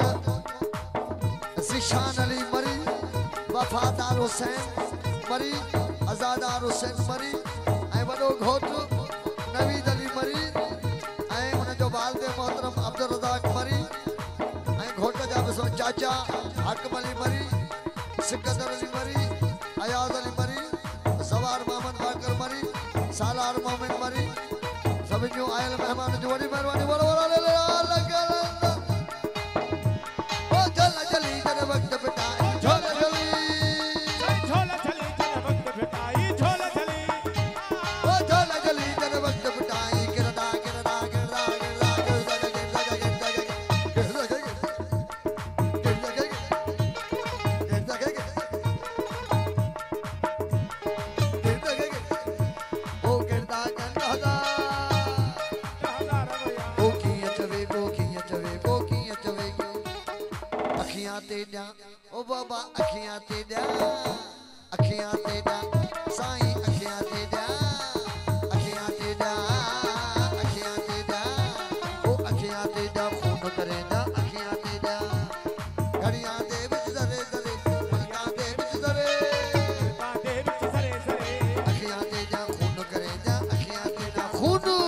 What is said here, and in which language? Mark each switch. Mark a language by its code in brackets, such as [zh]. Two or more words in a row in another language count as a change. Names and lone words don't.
[sd] जिशान अली मरी वफादार हुसैन मरी आजादार हुसैन मरी ऐं वॾो घोट नवीद अली मरी ऐं हुन जो वालिद मोहतरम अब्दुल रज़ाक मरी ऐं घोट जा बि चाचा हकम अली मरी सिकंदर अली मरी अयाज अली मरी सवार मोहम्मद बाकर मरी सालार मोहम्मद मरी सभिनी जूं आयल महिमान जो वॾी महिरबानी [skr] बोलो बोलो ले ले ओ जल जली जन वक्त बेटा झोल जली ओ झोल जली जन वक्त बेटा गिरदा गिरदा गिरदा गिरदा गिरदा गिरदा ओ गिरदा गिरदा ओ किया चवे अखियां ते ॾियां ओ बाबा अखियां ते ॾियां साईं अखियां ते ॾियां ओ अखियां ते ॾियां खून करे ॾियां अखियां ते ॾियां घड़ियां दे विच दरे दरे पलकां दे विच दरे अखियां ते ॾियां खून करे ॾियां अखियां ते ॾियां खून